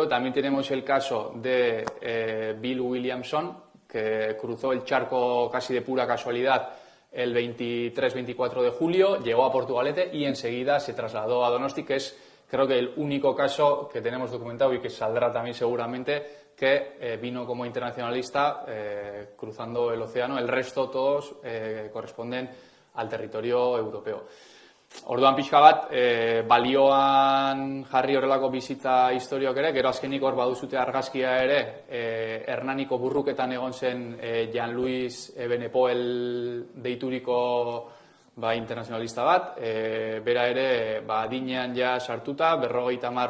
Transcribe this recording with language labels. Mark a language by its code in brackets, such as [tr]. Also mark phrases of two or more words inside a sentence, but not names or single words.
[es] También tenemos el caso de Bill Williamson, que cruzó el charco casi de pura casualidad el 23-24 de julio, llegó a Portugalete y enseguida se trasladó a Donosti, que es, creo que, el único caso que tenemos documentado y que saldrá también seguramente, que vino como internacionalista cruzando el océano. El resto todos corresponden al territorio europeo. [eu] Orduan pixka bat, balioan jarri horrelako bizitza historiok ere, gero azkenik hor baduzute argazkia ere, Hernaniko burruketan egon zen Jean-Louis Benepoel deituriko internazionalista bat, bera ere adinean ja sartuta, 50